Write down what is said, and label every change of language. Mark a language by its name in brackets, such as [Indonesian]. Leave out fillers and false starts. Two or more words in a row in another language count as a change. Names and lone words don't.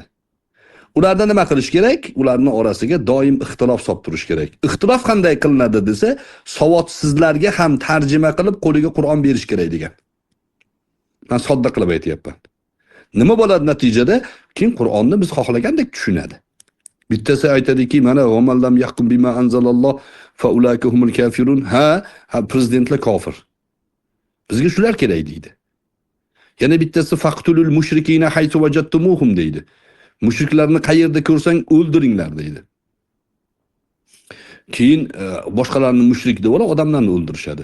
[Uzbek] Ularda nima qilish kerak? Ularning orasiga doim ixtilof solib turish kerak. Ixtilof qanday qilinadi desa, savodsizlarga ham tarjima qilib qo'liga Qur'on berish kerak degan. Men sodda qilib aytayapman. Nima bo'ladi natijada? Keyin Qur'onni biz xohlagandek tushunadi. Bittasi aytadiki, mana [Arabic] "ومن لم يحكم بما أنزل الله فأولئك هم الكافرون." [Uzbek] Ha, prezidentlar kofir. Bizga shular kerak deydi. Yana bittasi [Arabic] "فاقتلوا المشركين حيث وجدتموهم" [Uzbek] deydi. Mushriklarni qayerda ko'rsang o'ldiringlar deydi. Keyin boshqalarni mushrik deb olib odamlarni o'ldirishadi.